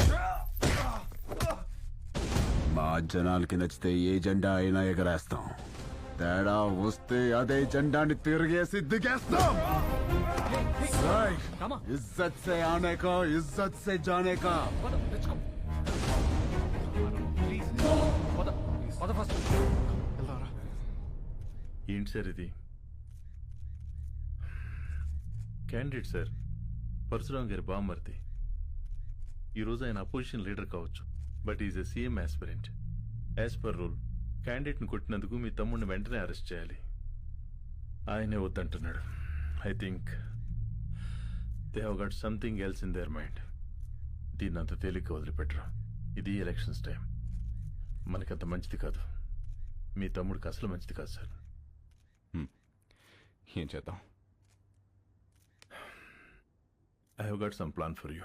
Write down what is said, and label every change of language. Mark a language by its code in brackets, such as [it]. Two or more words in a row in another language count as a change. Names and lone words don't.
[te] మా జనాలకి నచ్చితే ఏ జెండా అయినా ఎగరేస్తాం. తేడా వస్తే అదే జెండాని తిరిగేసి దిగేస్తాం. [hi] इज्जत से आने का, इज्जत से जाने का. [te] ఏంటి సార్ ఇది? క్యాండిడేట్ సార్, పరశురామ్ గారి బామ్మర్ది. ఈరోజు ఆయన [en] opposition leader కావచ్చు, but is a CM aspirant. as per rule [te] క్యాండిడేట్ని కొట్టినందుకు మీ తమ్ముడిని వెంటనే అరెస్ట్ చేయాలి. ఆయనే వద్దంటున్నాడు. [en] I think they have got something else in their mind. [te] దీన్ని అంత తేలిగ్గా వదిలిపెట్టరు. ఇది [en] elections time, [te] మనకంత మంచిది కాదు. మీ తమ్ముడికి అసలు మంచిది కాదు సార్. ఏం చేద్దాం? [en] I have got some plan for you.